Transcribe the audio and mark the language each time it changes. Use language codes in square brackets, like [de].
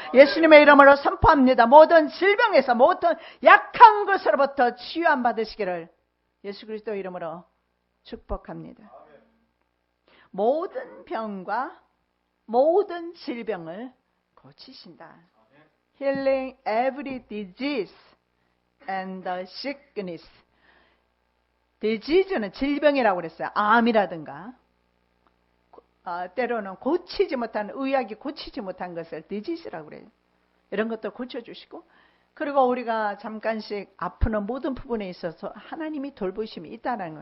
[ko] 예수님의 이름으로 선포합니다. 모든 질병에서 모든 약한 것으로부터 치유함 받으시기를 예수 그리스도 이름으로 축복합니다. 모든 병과 모든 질병을 고치신다. [en] Healing every disease and the sickness. [ko] disease는 질병이라고 그랬어요. 암이라든가 때로는 고치지 못한, 의학이 고치지 못한 것을 disease라고 그래요. 이런 것도 고쳐주시고, 그리고 우리가 잠깐씩 아프는 모든 부분에 있어서 하나님이 돌보심이 있다는 거.